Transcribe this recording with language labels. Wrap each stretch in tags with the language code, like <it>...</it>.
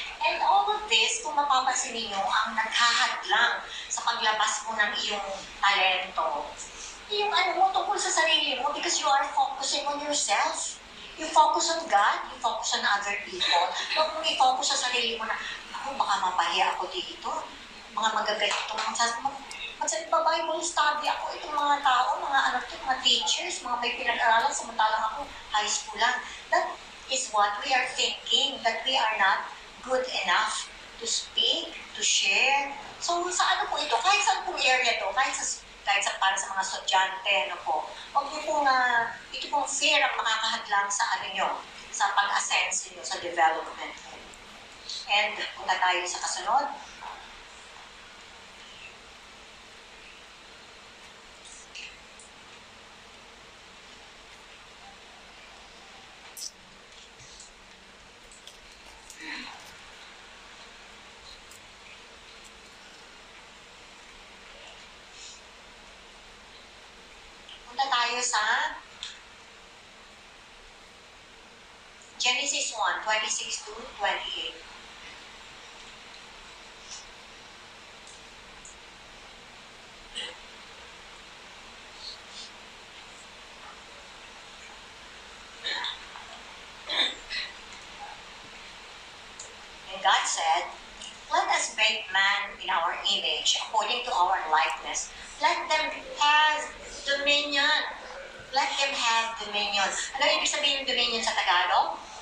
<tl>And all of this, kung mapapansin ninyo, ang naghahadlang sa paglabas mo ng iyong talento. Yung ano mo, tungkol sa sarili mo,</tl> <en>because you are focusing on yourself. You focus on God, you focus on other people.</en> <tl>Huwag mong i-focus sa sarili mo na, ako, baka mapahiya ako dito. Mga magagalit ito, mag-Bible study ako, itong mga tao, mga anak ito, mga teachers, mga may pinag-aralan, samantalang ako, high school lang.</tl> <en>That is what we are thinking, that we are not good enough to speak, to share.</en> <tl>So, sa ano po ito? Kahit sa pong area to, kahit sa para sa mga estudyante, ano po, huwag niyo pong, ito pong fear ang makakahadlang sa ano nyo, sa pag-ascend nyo, sa development. And, punta tayo sa kasunod. Punta tayo sa Genesis 1, 26 to 28.</tl> <en>And God said, "Let us make man in our image, according to our likeness. Let them have dominion." Let them have dominion.</en> <tl>Ano ibig sabihin ng dominion sa Tagalog?</tl>